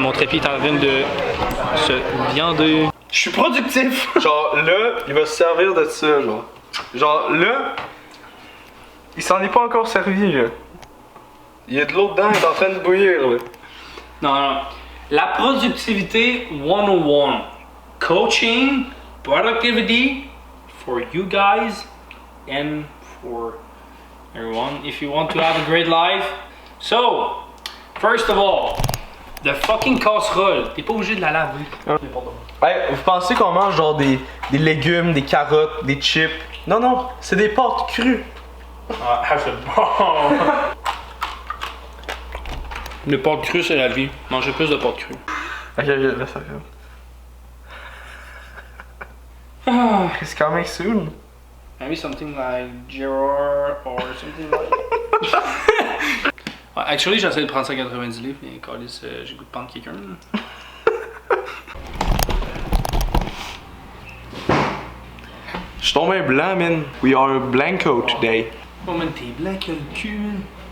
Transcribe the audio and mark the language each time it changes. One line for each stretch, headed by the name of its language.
French: Mon trépied est en train de se viander. Je suis productif! Genre là, il va se servir de ça, genre. Genre là, il s'en est pas encore servi, là. Il y a de l'eau dedans, il est en train de bouillir, là. Non. La productivité 101.
English: Coaching, productivity for you guys and for everyone if you want to have a great life. So, first of all, the fucking casserole,
French: t'es pas obligé de la laver. Hey, vous pensez qu'on mange genre des légumes, des carottes, des chips? Non, c'est des pâtes crues. Ah, c'est bon! Les pâtes crues, c'est la vie. Mangez plus de pâtes crues. Ok, laisse ça faire.
English: It's coming soon. Maybe something like Gerard or something like...
French: Actually, j'essaie de prendre 190 livres, mais câlisse, j'ai goût de prendre quelqu'un. Je suis tombé blanc, man.
English: We are blanco today.
French: Oh man, t'es blanc que le cul, man.